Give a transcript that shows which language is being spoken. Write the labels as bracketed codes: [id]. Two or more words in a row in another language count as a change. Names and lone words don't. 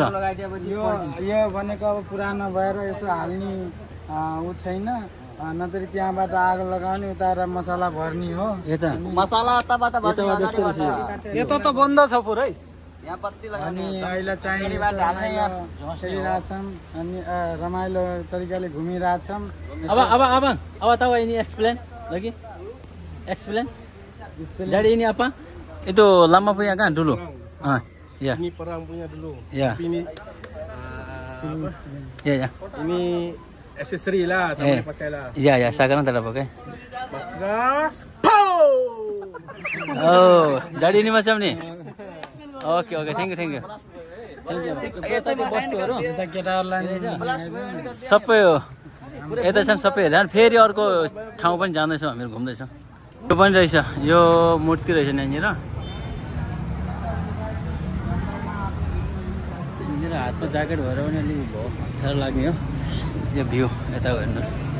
[ne] यो भनेको अब पुरानो भएर यसो हाल्ने ऊ छैन नत्र त्यहाँबाट आगो लगाउने उता मसला भर्ने हो यता मसला यता त बन्द छ पुरै अनि अहिले चाहिँ खेलिरहेछौँ अनि रमाइलो तरिकाले घुमिरहेछौँ। अब तपाईँ [ms] ini explain lagi explain jadi ini apa itu lama punya kan dulu ya ini perang punya dulu ya ini ya ini aksesori lah tak boleh pakai lah ya sekarang tak ada pakai bakas oh jadi ini macam ni [en] Okay thank you [ne] सबै हो यता छन् सबै हेरेर फेरि अर्को ठाउँ पनि जाँदैछौँ हामीहरू घुम्दैछौँ। यो पनि रहेछ यो मूर्ति रहेछ यहाँनिर हातमा ज्याकेट भएर पनि अलिक अप्ठ्यारो लाग्ने हो यो भ्यू यता हेर्नुहोस्।